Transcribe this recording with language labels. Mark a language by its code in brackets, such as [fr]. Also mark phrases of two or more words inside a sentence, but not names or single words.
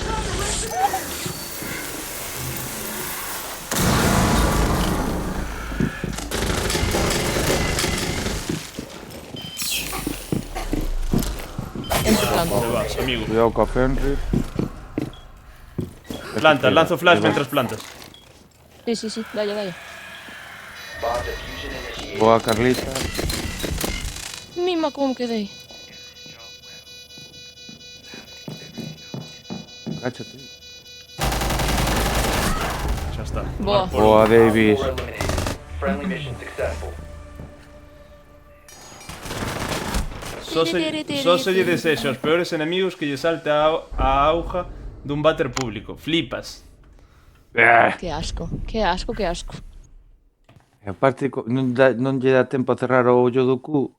[gl] Entre planta. Onde vas, amigo? Cuidado coa Fenrir. Plantas, lanzo flash mentras plantas. Sí, dale. [en] Bomb diffusion initiated. [gl] Boa Carlita. Mima como quedei. Cáchate. Xa está. Boa. Boa Davis. [en] 4 eliminated. Friendly mission successful. [gl] Só se lle desexa aos peores enemigos que lle salte a auga dun váter público. Flipas. Que asco. E aparte, non lle dá tempo a cerrar o ollo do cu.